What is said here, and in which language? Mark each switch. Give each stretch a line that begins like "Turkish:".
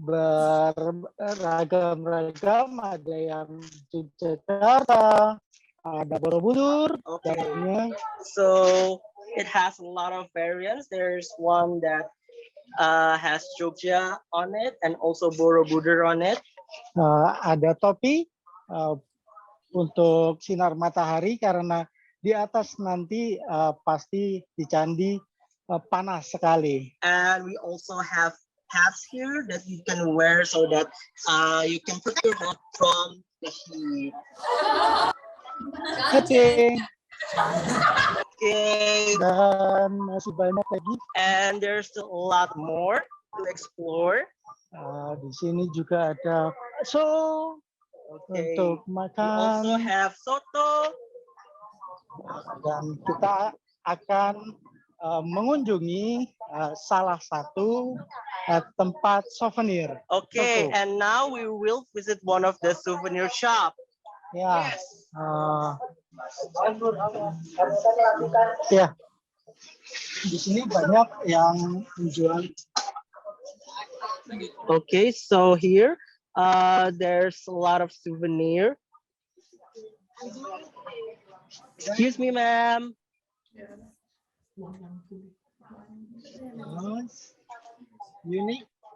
Indonesian: Beragam-ragam, ada yang Yogyakarta, ada Borobudur. Okay.
English: So it has a lot of variants. There's one that has Jogja on it and also Borobudur on it.
Indonesian: Ada topi untuk sinar matahari karena di atas nanti pasti di candi panas sekali.
English: And we also have hats here that you can wear so that you can protect your head from the heat.
Indonesian: Okay. Okay. Dan masih banyak lagi.
English: And there's a lot more to explore.
Indonesian: Di sini juga ada bakso untuk makan.
English: We also have soto.
Indonesian: Dan kita akan mengunjungi salah satu tempat souvenir.
English: Okay, and now we will visit one of the souvenir shop.
Indonesian: Ya. Ya. Di sini banyak yang menjual.
English: Okay, so here there's a lot of souvenir. Excuse me, ma'am. Nice. Unique.